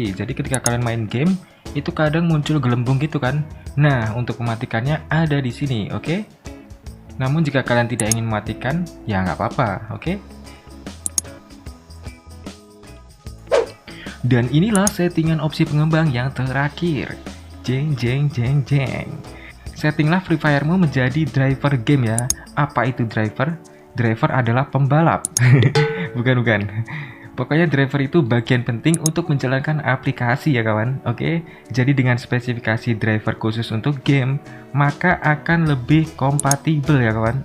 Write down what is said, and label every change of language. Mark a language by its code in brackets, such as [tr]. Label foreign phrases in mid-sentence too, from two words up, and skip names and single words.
[id] Jadi ketika kalian main game, itu kadang muncul gelembung gitu kan. Nah, untuk mematikannya ada di sini, oke? Namun jika kalian tidak ingin mematikan, ya nggak apa-apa, oke? Dan inilah settingan opsi pengembang yang terakhir. Jeng jeng jeng jeng. Settinglah Free Fire-mu menjadi [en] driver game [id] ya. Apa itu driver? Driver adalah pembalap. Bukan. Pokoknya driver itu bagian penting untuk menjalankan aplikasi ya kawan. Oke. Jadi dengan spesifikasi driver khusus untuk game, maka akan lebih kompatibel ya kawan.